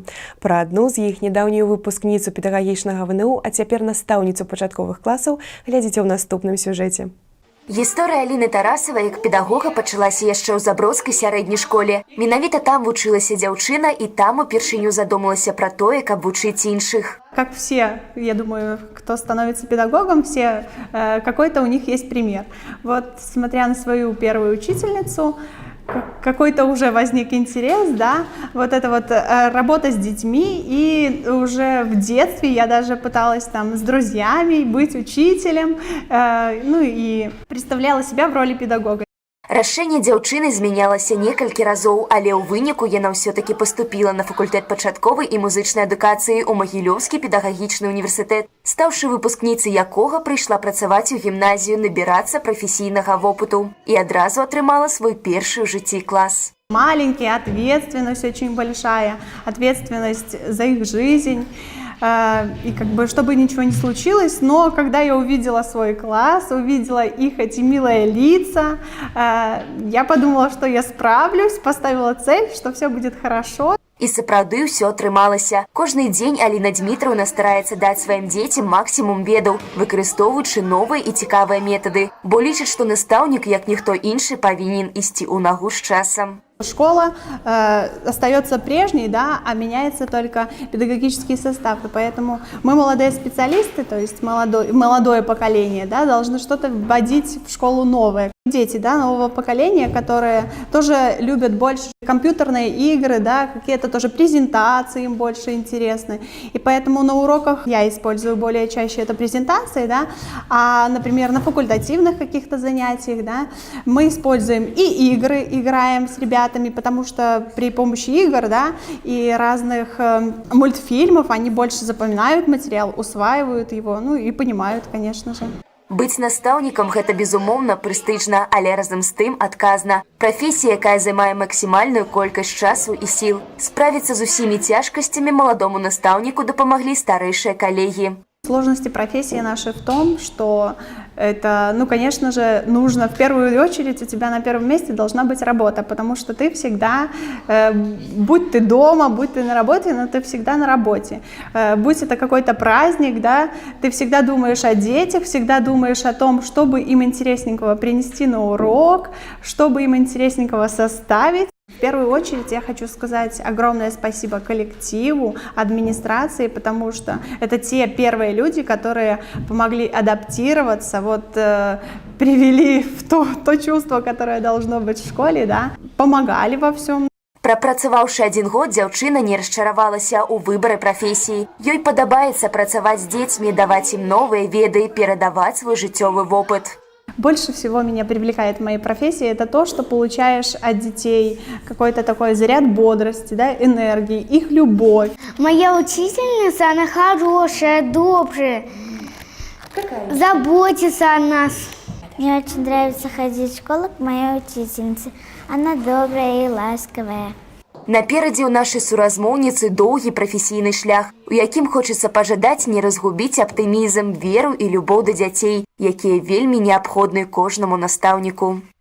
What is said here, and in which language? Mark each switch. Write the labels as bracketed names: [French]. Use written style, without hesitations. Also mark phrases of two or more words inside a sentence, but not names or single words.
[Belarusian] Пра адну з іх, нядаўнюю выпускніцу педагагічнага ВНУ, а цяпер настаўніцу пачатковых класаў, глядзіце ў наступным сюжэце. Гісторыя Аліны Тарасавай як педагога пачалася яшчэ ў Забродскай сярэдняй школе. Менавіта там вучылася дзяўчына, і там упершыню задумалася пра тое, каб вучыць іншых. [Russian] Как все, я думаю, кто становится педагогом, все какой-то у них есть пример. Вот, смотря на свою первую учительницу, какой-то уже возник интерес, да, вот это вот работа с детьми, и уже в детстве я даже пыталась там с друзьями быть учителем, ну и представляла себя в роли педагога. [Belarusian] Рашэнне дзяўчыны змянялася некалькі разоў, але ў выніку яна ўсё-такі паступіла на факультэт пачатковай і музычнай адукацыі ў Магілёўскі педагагічны універсітэт, стаўшы выпускніцай якога прыйшла працаваць у гімназію, набірацца прафесійнага вопыту і адразу атрымала свой першы ў жыцці клас. [Russian] Маленький, ответственность очень большая, ответственность за их жизнь. И как бы, чтобы ничего не случилось, но когда я увидела свой класс, увидела их эти милые лица, я подумала, что я справлюсь, поставила цель, что все будет хорошо. [Belarusian] І сапраўды ўсё атрымалася. Кожны дзень Аліна Дмітраўна стараецца даць сваім дзецям максімум ведаў, выкарыстоўваючы новыя і цікавыя метады, бо лічыць, што настаўнік, як ніхто іншы, павінен ісці ў нагу з часам. [Russian] Школа остается прежней, да, а меняется только педагогический состав. И поэтому мы, молодые специалисты, то есть молодое поколение, да, должны что-то вводить в школу новое. Дети, да, нового поколения, которые тоже любят больше компьютерные игры, да, какие-то тоже презентации им больше интересны. И поэтому на уроках я использую более чаще это презентации, да, а, например, на факультативных каких-то занятиях, да, мы используем и игры, играем с ребятами, потому что при помощи игр, да, и разных мультфильмов они больше запоминают материал, усваивают его, ну и понимают, конечно же. [Belarusian] Быць настаўнікам – гэта, безумоўна, прэстыжна, але разам з тым адказна. Прафесія, якая займае максімальную колькасць часу і сіл. Справіцца з усімі цяжкасцямі маладому настаўніку дапамаглі старэйшыя калегі. [Russian] Сложности профессии нашей в том, что это, ну, конечно же, нужно в первую очередь, у тебя на первом месте должна быть работа, потому что ты всегда, будь ты дома, будь ты на работе, но ты всегда на работе. Будь это какой-то праздник, да, ты всегда думаешь о детях, всегда думаешь о том, чтобы им интересненького принести на урок, чтобы им интересненького составить. В первую очередь я хочу сказать огромное спасибо коллективу, администрации, потому что это те первые люди, которые помогли адаптироваться, вот привели в то чувство, которое должно быть в школе, да, помогали во всем. [Belarusian] Прапрацаваўшы 1 год, дзяўчына не расчаравалася ў выбары прафесіі. Ёй падабаецца працаваць з дзецьмі, даваць ім новыя веды, перадаваць свой жыццёвы вопыт. [Russian] Больше всего меня привлекает в моей профессии это то, что получаешь от детей какой-то такой заряд бодрости, да, энергии, их любовь. Моя учительница, она хорошая, добрая, заботится о нас. Мне очень нравится ходить в школу к моей учительнице. Она добрая и ласковая. [Belarusian] Наперадзе ў нашай суразмоўніцы доўгі прафесійны шлях, у якім хочацца пажадаць не разгубіць аптымізм, веру і любоў да дзяцей, якія вельмі неабходны кожнаму настаўніку.